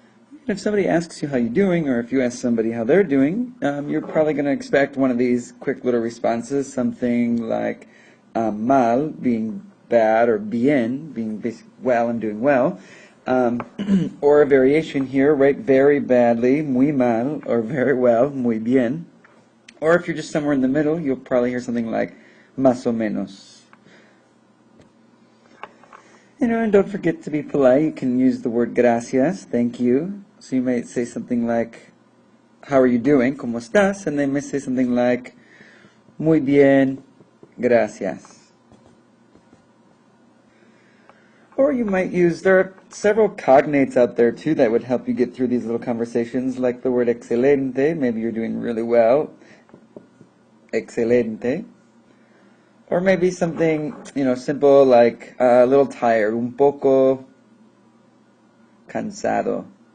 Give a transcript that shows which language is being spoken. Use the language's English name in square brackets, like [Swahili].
[English] And if somebody asks you how you're doing, or if you ask somebody how they're doing, you're probably going to expect one of these quick little responses, something like mal, being bad, or bien, being well and doing well, or a variation here, right, very badly, [Spanish] muy mal, [English] or very well, [Spanish] muy bien. [English] Or if you're just somewhere in the middle, you'll probably hear something like [Spanish] más o menos. [English] And don't forget to be polite. You can use the word gracias, thank you. So you might say something like, how are you doing? [Spanish] ¿Cómo estás? [English] And they may say something like, [Spanish] muy bien, gracias. [English] Or you might use, there are several cognates out there too that would help you get through these little conversations, like the word excelente, maybe you're doing really well, excelente. Or maybe something, simple like a little tired, [Spanish] un poco cansado.